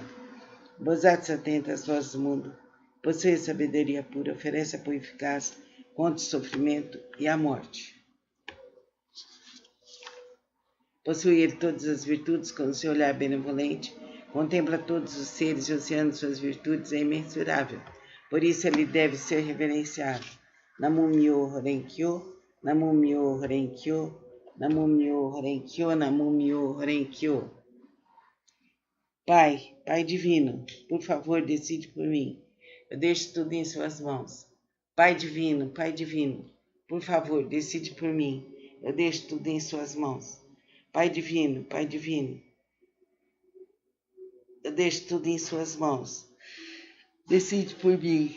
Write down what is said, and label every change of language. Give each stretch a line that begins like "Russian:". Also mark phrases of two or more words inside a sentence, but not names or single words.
Portuguese: Bodhisattva atenta às vozes do mundo, possui a sabedoria pura, oferece apoio eficaz contra o sofrimento e a morte. Possui ele todas as virtudes com o seu olhar benevolente, contempla todos os seres e o oceano de suas virtudes é imensurável. Por isso ele deve ser reverenciado.
Japanese: 南無妙法蓮華経、南無妙法蓮華経、南無妙法蓮華経、南無妙法蓮華経.
Portuguese: Pai, Pai Divino, por favor, decide por mim. Eu deixo tudo em suas mãos. Pai Divino, por favor, decide por mim. Eu deixo tudo em suas mãos. Pai Divino, eu deixo tudo em suas mãos. Decide por mim.